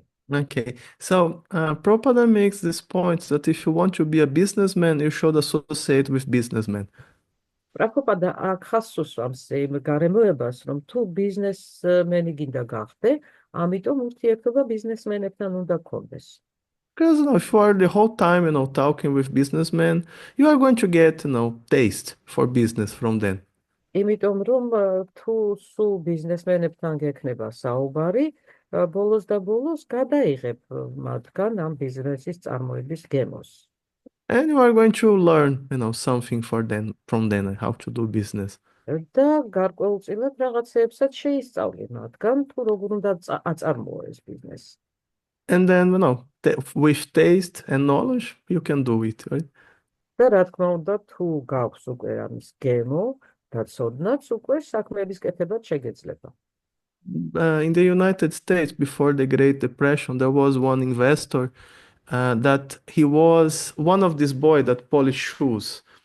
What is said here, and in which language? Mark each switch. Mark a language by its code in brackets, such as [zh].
[en] Okay, so Prabhupada makes this point that if you want to be a businessman, you should associate with businessmen. [ka] პრაბჰუპადა აქ ხაზს უსვამს იმ გარემოებას, რომ თუ ბიზნესმენი გინდა გახდე, ამიტომ ურთიერთობა ბიზნესმენებთან უნდა გქონდეს. [en] Because if you are the whole time, talking with businessmen, you are going to get, taste for business from them. [ka] იმიტომ რომ თუ სულ ბიზნესმენებთან გექნება საუბარი, ბოლოს და ბოლოს გადაიღებ მათგან ამ ბიზნესის წარმოების გემოს. [en] And you are going to learn, something from them, how to do business. [ka] და გარკვეულწილად რაღაცეებსაც შეისწავლე მათგან, თუ როგორ უნდა აწარმოო ეს ბიზნესი. [en] And then, with taste and knowledge, you can do it, right? [ka] და რა თქმა უნდა, თუ გაქვს უკვე ამის გემო და ცოდნაც, უკვე საქმეების კეთებაც შეგეძლება. [en] In the United States, before the Great Depression, there was one investor that he was one of these boys that polished shoes.